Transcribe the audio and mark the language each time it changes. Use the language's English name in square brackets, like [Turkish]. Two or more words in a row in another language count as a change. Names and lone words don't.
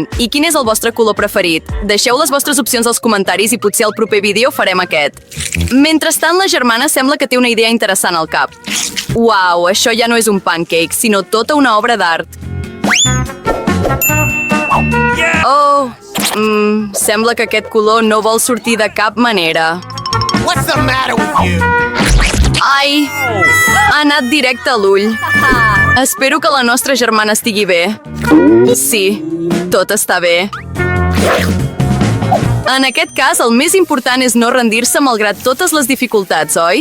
[Catalan] I quin és el vostre color preferit? Deixeu les vostres opcions als comentaris i potser al proper vídeo farem aquest. Mentrestant, la germana sembla que té una idea interessant al cap. Uau, això ja no és un pancake, sinó tota una obra d'art. Oh, sembla que aquest color no vol sortir de cap manera. [English] What's the matter with you? [Catalan] Ai, ha anat directe a l'ull. Espero que la nostra germana estigui bé. Sí, tot està bé. En aquest cas, el més important és no rendir-se malgrat totes les dificultats, oi?